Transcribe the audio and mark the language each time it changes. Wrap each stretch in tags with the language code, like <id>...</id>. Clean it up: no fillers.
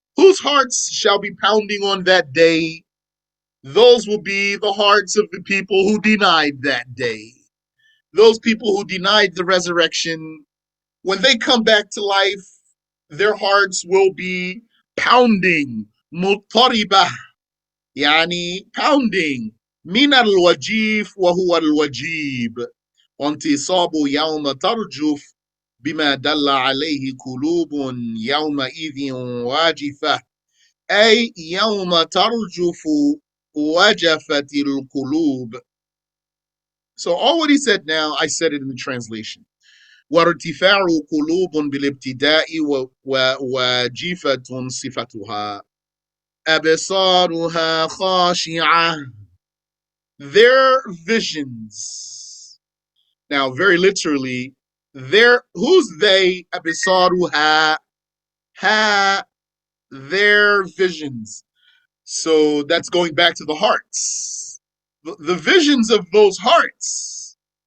<en>Whose hearts shall be pounding on that day? Those will be the hearts of the people who denied that day. Those people who denied the resurrection, when they come back to life, their hearts will be pounding.</en> <ar>مضطربة, يعني pounding. من الوجيف وهو الوجيب. وانتصاب يوم ترجف بما دل عليه قلوب يومئذ واجفة أي يوم ترجف وجفت القلوب.</ar> <en>So all what he said now, I said it in the translation.</en> <ar>وارتفاع قلوب بالابتداء وجيفة صفتها أبصارها خاشعة.</ar> <en>Their visions. Now, very literally, who's they?</en> <ar>أبصارها</ar> <en>ha their visions. So that's going back to the hearts. The visions of those hearts.</en>